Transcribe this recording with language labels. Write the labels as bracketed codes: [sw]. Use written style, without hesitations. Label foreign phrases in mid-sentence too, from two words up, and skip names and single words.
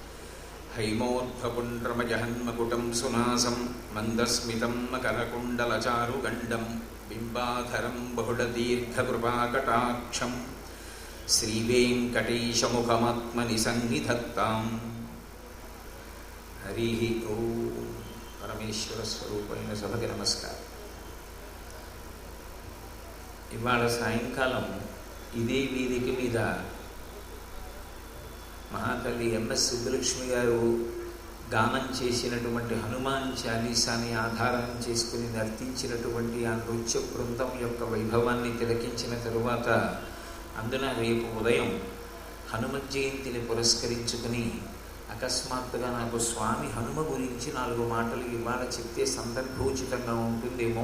[sa] हैमोद्भपुण्ड्रमजहन्मकुटं सुनासं मन्दस्मितं मकरकुण्डलचारुगण्डं बिम्बाधरं बहुडदीर्घकृपाकटाक्षं श्रीवेङ्कटेशमुखमात्मनि सन्निधत्ताम्। हरि ओं। [te] పరమేశ్వర స్వరూపమైన సభకి నమస్కారం. ఇవాళ సాయంకాలం ఇదే వేదిక మీద మహాతల్లి ఎంఎస్ సుబ్బలక్ష్మి గారు గానం చేసినటువంటి హనుమాన్ చాలీసాని ఆధారం చేసుకుని నర్తించినటువంటి ఆ నృత్య బృందం యొక్క వైభవాన్ని తిలకించిన తరువాత అందున రేపు ఉదయం హనుమత్ జయంతిని పురస్కరించుకుని అకస్మాత్తుగా నాకు స్వామి హనుమ గురించి 4 మాటలు ఇవాళ చెప్తే సందర్భోచితంగా ఉంటుందేమో.